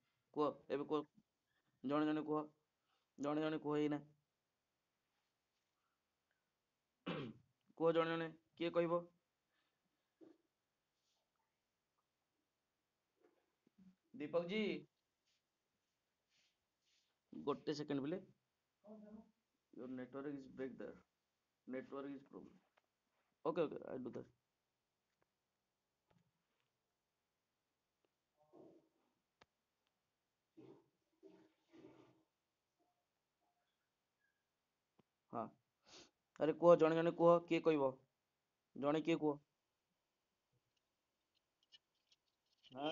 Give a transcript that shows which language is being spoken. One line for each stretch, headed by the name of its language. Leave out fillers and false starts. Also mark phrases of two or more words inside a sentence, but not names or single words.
Odia: କୁହ ଏବେ କୁହ, ଜଣେ ଜଣେ କୁହ, ଜଣେ ଜଣେ କୁହ ଏଇନା। କୁହ ଜଣେ ଜଣେ, କିଏ କହିବ? ଦୀପକ ଜି, 1 ସେକେଣ୍ଡ ପିଲେ।
English: Your network is break there. Network is problem. Okay, okay, I'll do that.
Odia: ହଁ, ଆରେ କୁହ ଜଣେ ଜଣେ କୁହ, କିଏ କହିବ? ଜଣେ କିଏ କୁହ? ହଁ।